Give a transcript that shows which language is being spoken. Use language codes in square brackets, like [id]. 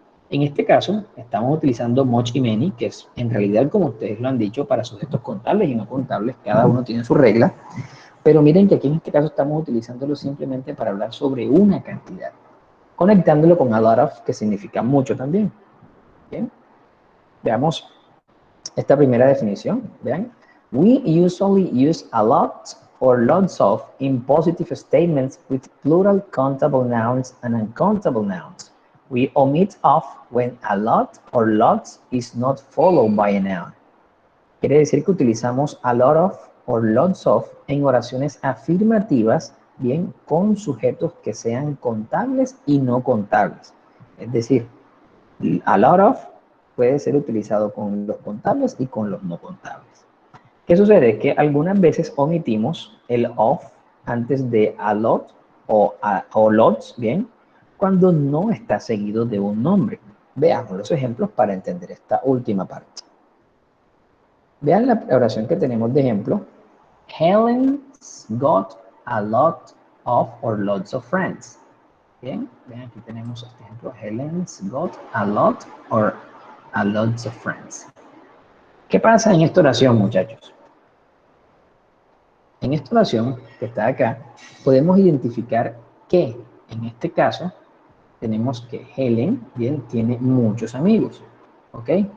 [es] En este caso, estamos utilizando much y many, que es en realidad, como ustedes lo han dicho, para sujetos contables y no contables. Cada uno tiene su regla. Pero miren que aquí en este caso estamos utilizándolo simplemente para hablar sobre una cantidad, conectándolo con a lot of, que significa mucho también. ¿Bien? Veamos esta primera definición. Vean. [en] We usually use a lot or lots of in positive statements with plural countable nouns and uncountable nouns. We omit of when a lot or lots is not followed by a noun. [es] Quiere decir que utilizamos a lot of o lots of en oraciones afirmativas, bien, con sujetos que sean contables y no contables. Es decir, a lot of puede ser utilizado con los contables y con los no contables. ¿Qué sucede? Que algunas veces omitimos el of antes de a lot o lots, bien, cuando no está seguido de un nombre. Veamos los ejemplos para entender esta última parte. Vean la oración que tenemos de ejemplo. [en] Helen's got a lot of or lots of friends. [es] Bien, vean aquí tenemos este ejemplo. [en] Helen's got a lot or a lots of friends. [es] ¿Qué pasa en esta oración, muchachos? En esta oración que está acá, podemos identificar que, en este caso, tenemos que Helen, bien, tiene muchos amigos, ¿ok?